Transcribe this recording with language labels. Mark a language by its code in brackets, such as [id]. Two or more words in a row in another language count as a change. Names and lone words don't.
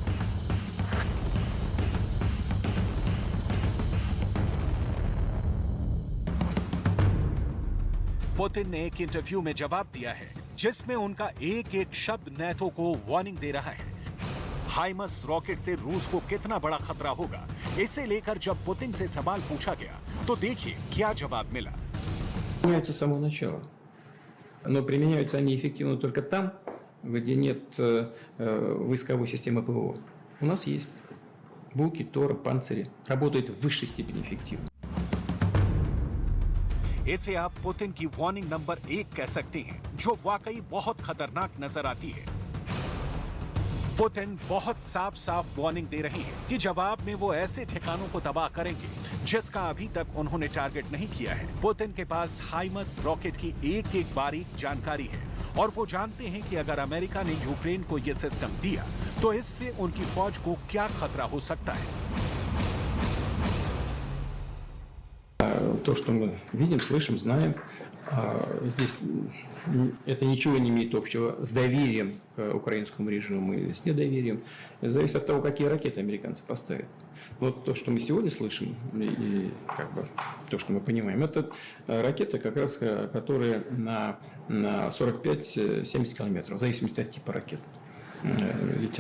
[hi] पुतिन ने एक इंटरव्यू में जवाब दिया है जिसमें उनका एक एक शब्द नेटो को वार्निंग दे रहा है। हाइमर्स रॉकेट से रूस को कितना बड़ा खतरा होगा, इसे लेकर जब पुतिन से सवाल पूछा गया तो देखिए क्या जवाब मिला। [ru] Применяются с самого начала, но применяются они эффективно только там, где нет войсковой системы ПВО. У нас есть Буки, Тора, Панцири, работают в высшей степени эффективно. [hi] इसे आप पुतिन की [en] warning number [hi] 1 कह सकते हैं, जो वाकई बहुत खतरनाक नजर आती है। पुतिन बहुत साफ साफ वार्निंग दे रहे हैं कि जवाब में वो ऐसे ठिकानों को तबाह करेंगे जिसका अभी तक उन्होंने टारगेट नहीं किया है। पुतिन के पास हाइमर्स रॉकेट की एक एक बारीक जानकारी है और वो जानते हैं कि अगर अमेरिका ने यूक्रेन को ये सिस्टम दिया तो इससे उनकी फौज को क्या खतरा हो सकता है। [ru] То, что мы видим, слышим, знаем, здесь это ничего не имеет общего с доверием к украинскому режиму или с недоверием. Это зависит от того, какие ракеты американцы поставят. Вот то, что мы сегодня слышим, и как бы то, что мы понимаем, это ракеты, как раз, которые на 45-70 километров, в зависимости от типа ракет, летят.